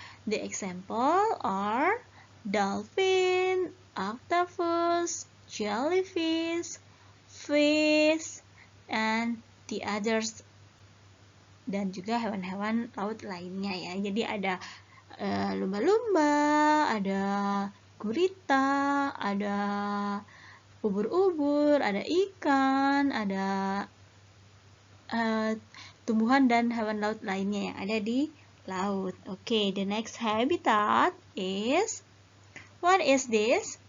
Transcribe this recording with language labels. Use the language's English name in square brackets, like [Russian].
[English] The example are dolphin, octopus, jellyfish, fish, and the others. [Indonesian] Dan juga hewan-hewan laut lainnya ya. Jadi ada lumba-lumba, ada gurita, ada ubur-ubur, ada ikan, ada tumbuhan dan hewan laut lainnya yang ada di laut. [English] Okay, the next habitat is, what is this?